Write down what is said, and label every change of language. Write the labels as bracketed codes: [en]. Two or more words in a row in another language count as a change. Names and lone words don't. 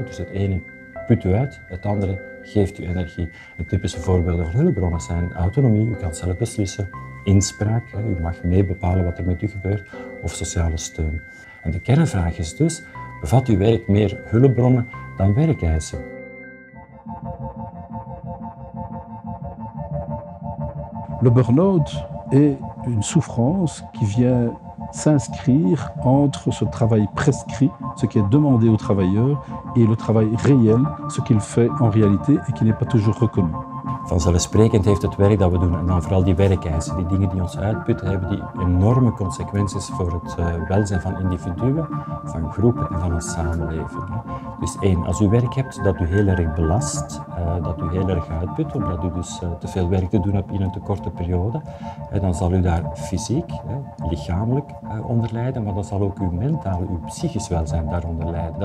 [nl] Dus het ene put u uit, het andere geeft u energie. En typische voorbeelden van hulpbronnen zijn autonomie, u kan zelf beslissen, inspraak, u mag mee bepalen wat er met u gebeurt, of sociale steun. En de kernvraag is dus, bevat uw werk meer hulpbronnen dan werkeisen? [fr] Le burn-out est une souffrance qui vient s'inscrire entre ce travail prescrit, ce qui est demandé au travailleur, et le travail réel, ce qu'il fait en réalité et qui n'est pas toujours reconnu. [nl] Vanzelfsprekend heeft het werk dat we doen, en dan vooral die werkeisen, die dingen die ons uitputten, hebben die enorme consequenties voor het welzijn van individuen, van groepen en van een samenleving. Dus één, als u werk hebt dat u heel erg belast, dat u heel erg uitput, omdat u dus te veel werk te doen hebt in een te korte periode, dan zal u daar fysiek, lichamelijk onder lijden, maar dan zal ook uw mentaal, uw psychisch welzijn daaronder lijden.